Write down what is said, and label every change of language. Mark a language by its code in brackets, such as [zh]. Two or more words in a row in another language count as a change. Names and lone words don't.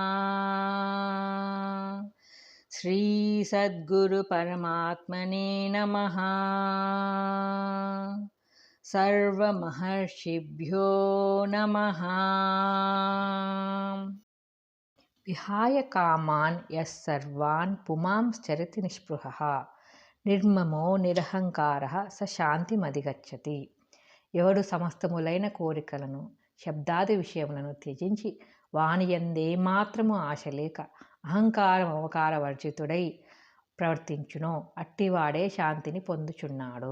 [sa] श्री सद्गुरु परमात्मने नमः। सर्वमहर्षिभ्यो नमः। विहाय कामान् यः सर्वान् पुमांश्चरति निःस्पृहः నిర్మమో నిరహంకారః స శాంతిమధిగచ్చతి. [te] ఎవడు సమస్తములైన కోరికలను శబ్దాది విషయములను త్యజించి వానియందేమాత్రము ఆశ లేక అహంకార మమకార వర్జితుడై ప్రవర్తించునో అట్టివాడే శాంతిని పొందుచున్నాడు.